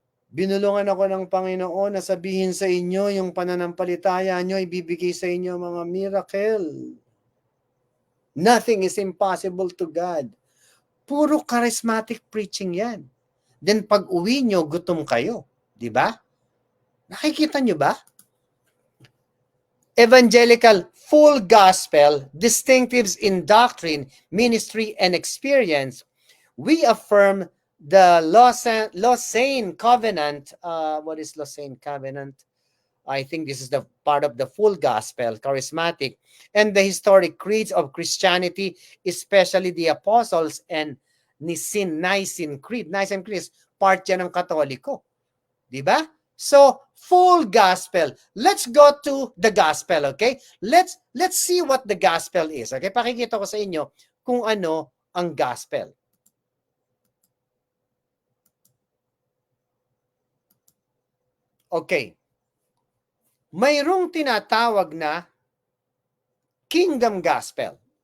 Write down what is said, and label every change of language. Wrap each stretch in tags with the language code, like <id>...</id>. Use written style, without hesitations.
<tl>Binulungan ako ng Panginoon na sabihin sa inyo yung pananampalataya nyo, ibibigay sa inyo mga miracle.</tl> <en>Nothing is impossible to God.</en> <tl>Puro charismatic preaching yan. Then pag uwi nyo, gutom kayo. Di ba? Nakikita nyo ba?</tl> <en>Evangelical full gospel, distinctives in doctrine, ministry, and experience. We affirm the Lausanne Covenant. What is Lausanne Covenant? I think this is the part of the full gospel, charismatic, and the historic creeds of Christianity, especially the apostles and Nicene Creed.</en> <tl>Nicene Creed is part yan ng Katoliko. Diba?</tl> <en>So, full gospel. Let's go to the gospel, okay? Let's see what the gospel is. Okay?</en> <tl>Pakikita ko sa inyo kung ano ang gospel. Okay. Mayroong tinatawag na kingdom gospel.</tl>